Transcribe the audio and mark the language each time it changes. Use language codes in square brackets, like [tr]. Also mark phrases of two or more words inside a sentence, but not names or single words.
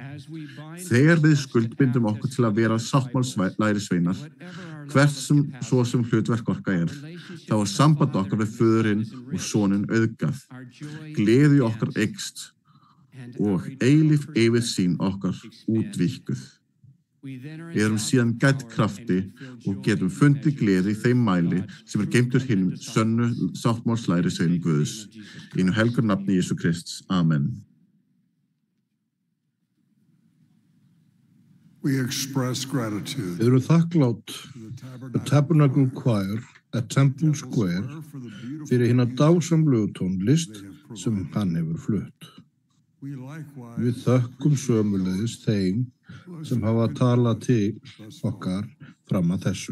[is] Þegar við skuldbindum okkur til að vera sáttmálslærisveinar, hvert svo sem hlutverk okkar þá samband okkar við Föðurinn og Soninn auðgað, gleði okkar eykst og eilíf yfirsýn okkar útvíkkuð. Við erum síðan gædd krafti og getum fundið gleði í þeim mæli sem geymdur hinum sönnu sáttmálslærisveinum Guðs. Í hinu helgur nafni Jesú Krists. Amen. [en] We express gratitude. [is] Við erum þakklátt The Tabernacle Choir at Temple Square fyrir hina dásamlegu tónlist sem hann hefur flutt. Við þökkum sömuleiðis þeim sem hafa talað til okkar fram að þessu.